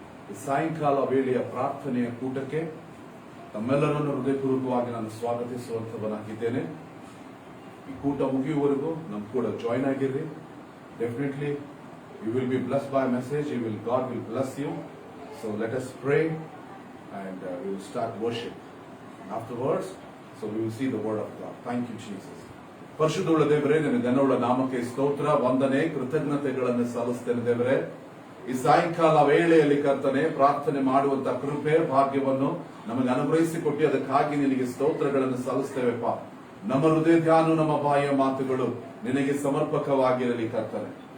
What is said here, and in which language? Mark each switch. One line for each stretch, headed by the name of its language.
Kannada: ಈ ಸಾಯಂಕಾಲ ವೇಳೆಯ ಪ್ರಾರ್ಥನೆಯ ಕೂಟಕ್ಕೆ ತಮ್ಮೆಲ್ಲರನ್ನು ಹೃದಯಪೂರ್ವಕವಾಗಿ ನಾನು ಸ್ವಾಗತಿಸುವಂತವನಾಗಿದ್ದೇನೆ. ಈ ಕೂಟ ಮುಗಿಯುವವರೆಗೂ ನಮ್ಮ ಕೂಡ join ಆಗಿರ್ರಿ.
English: Definitely you will be blessed by a message. God will bless you. So let us pray and we will start worship. Afterwards, so we will see the word of God. Thank you, Jesus.
Kannada: ಪರಿಶುದ್ಧವುಳ್ಳ ದೇವರೇ, ನಿನ್ನ ಘನವುಳ್ಳ ನಾಮಕ್ಕೆ ಸ್ತೋತ್ರ, ವಂದನೆ, ಕೃತಜ್ಞತೆಗಳನ್ನು ಸಲ್ಲಿಸ್ತೇನೆ ದೇವರೇ. ಈ ಸಾಯಂಕಾಲ ವೇಳೆಯಲ್ಲಿ ಕರ್ತನೆ ಪ್ರಾರ್ಥನೆ ಮಾಡುವಂತ ಕೃಪೆ ಭಾಗ್ಯವನ್ನು ನಮಗೆ ಅನುಗ್ರಹಿಸಿಕೊಟ್ಟು ಅದಕ್ಕಾಗಿ ನಿನಗೆ ಸ್ತೋತ್ರಗಳನ್ನು ಸಲ್ಲಿಸ್ತೇವೆಪ್ಪ. ನಮ್ಮ ಹೃದಯ ಧ್ಯಾನ, ನಮ್ಮ ಬಾಯಿಯ ಮಾತುಗಳು ನಿನಗೆ ಸಮರ್ಪಕವಾಗಿರಲಿ ಕರ್ತನೆ.